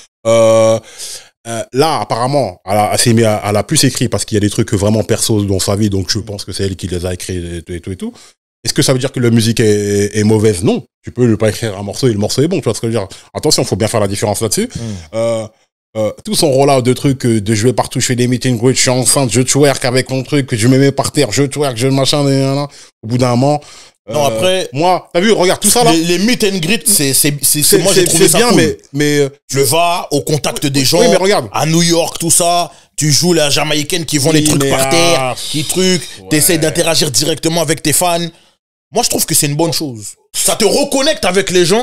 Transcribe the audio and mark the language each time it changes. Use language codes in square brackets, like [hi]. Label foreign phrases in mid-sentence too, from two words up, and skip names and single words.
[fr] Là, apparemment, elle a plus écrit parce qu'il y a des trucs vraiment perso dans sa vie. Donc, je pense que c'est elle qui les a écrits et tout. Est-ce que ça veut dire que la musique est mauvaise? Non. Tu peux ne pas écrire un morceau et le morceau est bon. Tu vois ce que je veux dire? Attention, faut bien faire la différence là-dessus. Tout son rollout de trucs, de je vais partout, je fais des [en] meet and greet, [fr] je suis enceinte, je twerk avec mon truc, je me mets par terre, je twerk, je machin, au bout d'un moment. Non, après. Moi, t'as vu, regarde tout ça là. [en] Les meet and greet, [fr] moi j'ai trouvé ça bien, cool. mais tu vas au contact des gens. Oui, mais regarde. À New York, tout ça. Tu joues la jamaïcaine qui vend les trucs par terre, t'essayes d'interagir directement avec tes fans. Moi, je trouve que c'est une bonne chose. Ça te reconnecte avec les gens.